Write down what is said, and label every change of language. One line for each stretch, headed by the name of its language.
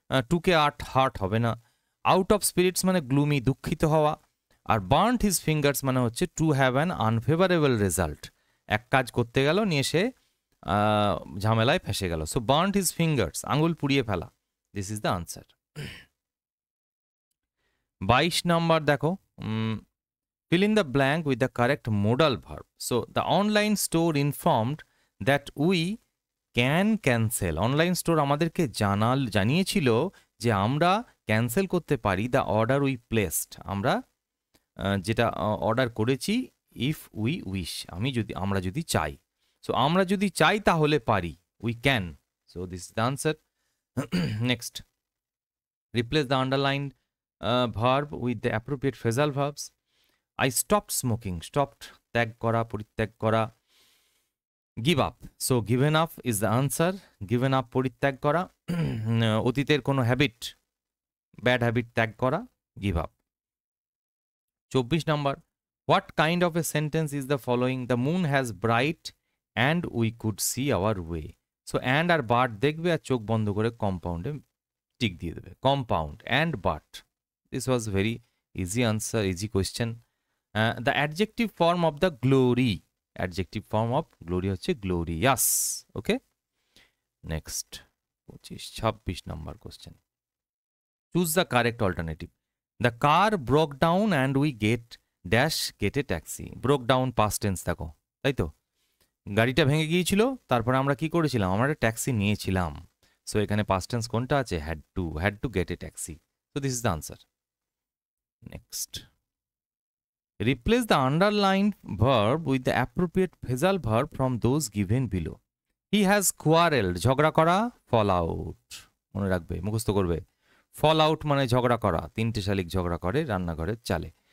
Bangla: টুকে হার্ট হবে না। আউট অফ স্পিরিটস মানে গ্লুমি, দুঃখিত হওয়া। আর বার্ন্ট হিজ ফিঙ্গার্স মানে হচ্ছে
English: to have an unfavourable result,
Bangla: এক কাজ করতে গেল নিয়ে সে ঝামেলায় ফেসে গেল। সো বার্ন্ট হিজ ফিঙ্গার্স, আঙুল পুড়িয়ে ফেলা।
English: This is the answer.
Bangla: 22 number দেখো,
English: fill in the blank with the correct modal verb. So the online store informed that we can cancel.
Bangla: Online store আমাদেরকে জানিয়েছিল যে আমরা ক্যান্সেল করতে পারি
English: the order we placed,
Bangla: আমরা যেটা অর্ডার করেছি,
English: if we wish,
Bangla: আমরা যদি চাই।
English: so
Bangla: আমরা যদি চাই তাহলে পারি,
English: We can. So this is the answer. Next, replace the underline verb with the appropriate phrasal verbs. I stopped smoking.
Bangla: Stopped, ত্যাগ করা, পরিত্যাগ করা.
English: Give up. So given up is the answer.
Bangla: Given up, পরিত্যাগ করা. অতীতের কোনো habit, bad habit ত্যাগ করা, give up.
English: 24 number. What kind of a sentence is the following? The moon has bright and we could see our way.
Bangla: So and আর but দেখবে আর চোখ বন্ধ করে কম্পাউন্ডে টিক দিয়ে দেবে.
English: Compound and but. This was very easy answer, easy question. The adjective form of the glory. Adjective form of glory হচ্ছে glorious. Okay? Next. 26 number question. Choose the correct alternative. The car broke down and we get a taxi. Broke down past tense
Bangla: দেখো, তাই তো? গাড়িটা ভেঙে গিয়েছিল, তারপরে আমরা কি করেছিলাম? আমরা একটা ট্যাক্সি নিয়েছিলাম। সো এখানে past tense কোনটা আছে?
English: had to get a taxi. So this is the answer. Next. Replace the underlined verb with the appropriate phrasal verb from those given below. He has quarreled.
Bangla: ঝগড়া করা, fall out. মনে রাখবে, মুখস্থ করবে। fall out মানে ঝগড়া করা, তিনটে শালিক ঝগড়া করে রান্নাঘরের চালে।